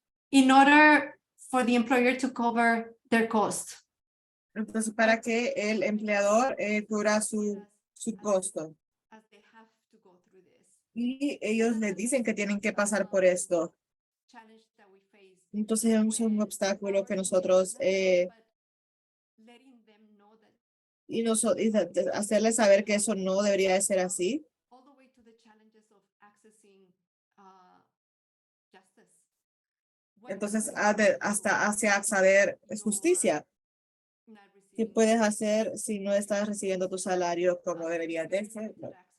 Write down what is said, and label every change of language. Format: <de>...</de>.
<en>In order for the employer to cover their cost.</en> <es>Entonces, para que el empleador cubra su costo.</es> <en>As they have to go through this.</en> <es>Y ellos les dicen que tienen que pasar por esto.</es> <en>Challenge that we face.</en> <es>Entonces es un obstáculo que nosotros</es> <en>Letting them know that</en> <es>y hacerles saber que eso no debería de ser así.</es> <en>all the way to the challenges of accessing justice.</en> <es>Entonces hasta hacia acceder a justicia. ¿Qué puedes hacer si no estás recibiendo tu salario como deberías de hacerlo?</es>